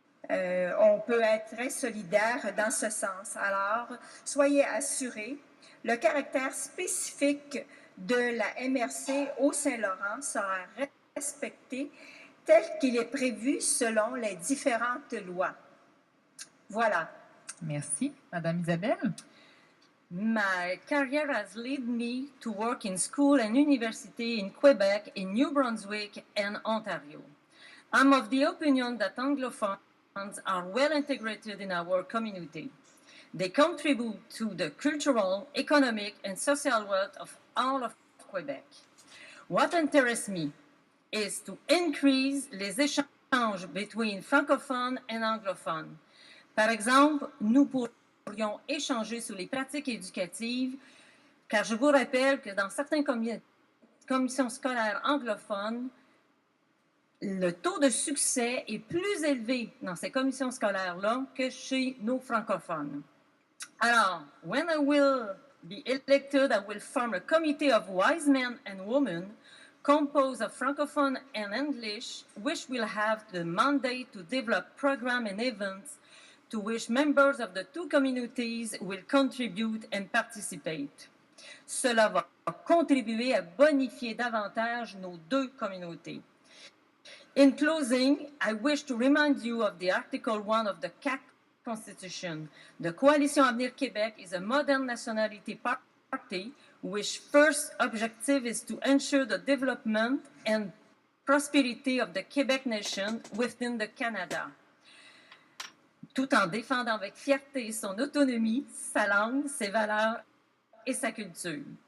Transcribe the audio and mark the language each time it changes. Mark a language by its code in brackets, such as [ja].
[fr] On peut être très solidaire dans ce sens. Alors, soyez assurés, le caractère spécifique de la MRC au Saint-Laurent sera respecté tel qu'il est prévu selon les différentes lois. Voilà. Merci. Madame Isabelle? [en] My career has led me to work in school and university in Quebec, in New Brunswick, and Ontario. I'm of the opinion that Anglophones are well integrated in our community. They contribute to the cultural, economic, and social wealth of all of Quebec. What interests me is to increase [fr] les échanges [en] between francophones and anglophones. [fr] Par exemple, nous pourrions échanger sur les pratiques éducatives, car je vous rappelle que dans certaines commissions scolaires anglophones, le taux de succès est plus élevé dans ces commissions scolaires-là que chez nos francophones. [en] Alors, when I will be elected, I will form a committee of wise men and women composed of Francophone and English, which will have the mandate to develop programs and events to which members of the two communities will contribute and participate. [fr] Cela va contribuer à bonifier davantage nos deux communautés. [en] In closing, I wish to remind you of the Article 1 of the CAQ Constitution. The Coalition Avenir Québec is a modern nationality party which first objective is to ensure the development and prosperity of the Quebec nation within the Canada, [fr] tout en défendant avec fierté son autonomie, sa langue, ses valeurs et sa culture.